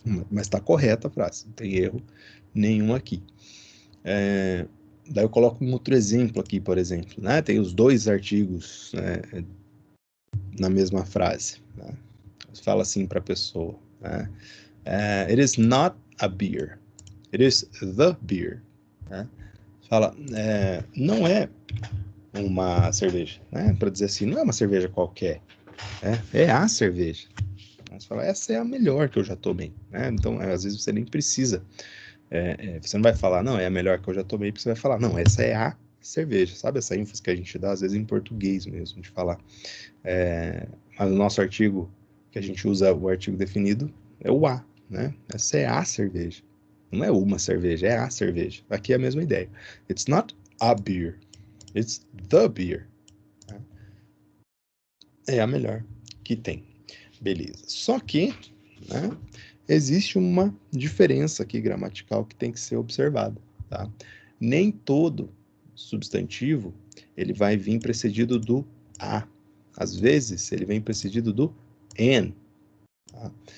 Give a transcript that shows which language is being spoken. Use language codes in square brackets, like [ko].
[pt] Mas está correta a frase, não tem erro nenhum aqui. Daí eu coloco um outro exemplo aqui, por exemplo, né? Tem os dois artigos na mesma frase, né? Fala assim para a pessoa, né? [en] It is not a beer, it is the beer, né? [pt] Fala, não é uma cerveja, né? Para dizer assim, não é uma cerveja qualquer, é a cerveja. Você fala, essa é a melhor que eu já tomei, né? Então, às vezes você nem precisa, você não vai falar, não, é a melhor que eu já tomei, porque você vai falar, não, essa é a cerveja, sabe essa ênfase que a gente dá, às vezes em português mesmo, de falar. Mas no nosso artigo, que a gente usa o artigo definido, é o a, né? Essa é a cerveja. Não é uma cerveja, é a cerveja. Aqui é a mesma ideia. [en] It's not a beer, it's the beer. [pt] É a melhor que tem. Beleza. Só que, né, existe uma diferença aqui gramatical que tem que ser observada, tá? Nem todo substantivo ele vai vir precedido do a. Às vezes ele vem precedido do an. Tá?